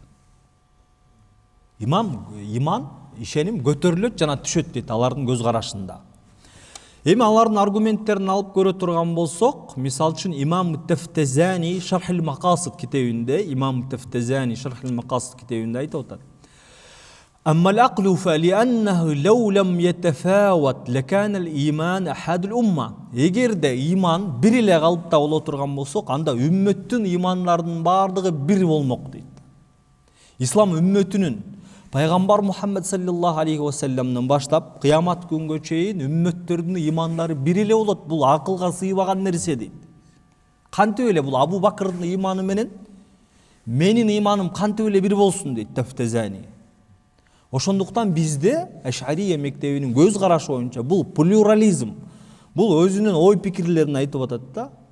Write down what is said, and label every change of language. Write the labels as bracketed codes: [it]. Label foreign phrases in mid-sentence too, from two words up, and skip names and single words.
[ky] Иман, ишеним көтөрүлөт жана түшөт дейт алардын көз карашында. Эми алардын аргументтерин алып көрө турган болсок, мисал үчүн Имам Тафтазани Шархул Мақасид китебинде, Имам Тафтазани Шархул Мақасид китебинде айтып атат. [ar] أما العقل فلأنه لو لم يتفاوت لكان الإيمان أحد الأمة. [ky] Эгер де иман бир эле калыпта боло турган болсок, анда үммөттүн имандарынын бардыгы бир болмок дейт. Ислам үммөтүнүн Пайгамбар Мухаммад [ar] صلى الله عليه وسلم [ky] баштап кыямат күнгө чейин үммөттөрдүн имандары бир эле болот. Бул акылга сыйбаган нерсе дейт. Кантип эле бул Абу Бакырдын иманы менен менин иманым кантип эле бир болсун дейт Тафтазани. Ошондуктан бизде Аш'ария мектебинин көз карашы боюнча бул плюрализм, бул өзүнүн ой пикирлерин айтып атат да.